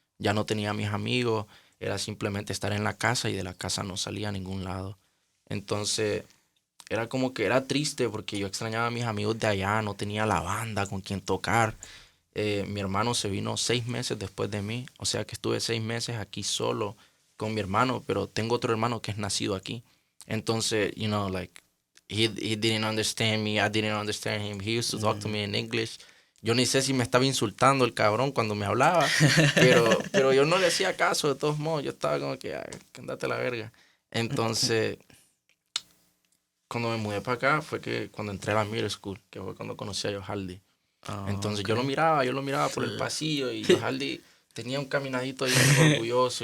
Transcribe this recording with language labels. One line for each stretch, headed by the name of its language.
Spanish: Ya no tenía a mis amigos, era simplemente estar en la casa y de la casa no salía a ningún lado. Entonces, era como que era triste porque yo extrañaba a mis amigos de allá, no tenía la banda con quien tocar. Mi hermano se vino 6 meses después de mí, o sea que estuve 6 meses aquí solo con mi hermano, pero tengo otro hermano que es nacido aquí.
English: Entonces, you know, like, he didn't understand me, I didn't understand him. He used to talk to me in English.
Spanish: Yo ni sé si me estaba insultando el cabrón cuando me hablaba, pero yo no le hacía caso de todos modos. Yo estaba como que, andate a la verga. Entonces, cuando me mudé para acá fue que cuando entré a la middle school, que fue cuando conocí a Johal. Entonces yo lo miraba por el pasillo y Johal tenía un caminadito ahí muy orgulloso.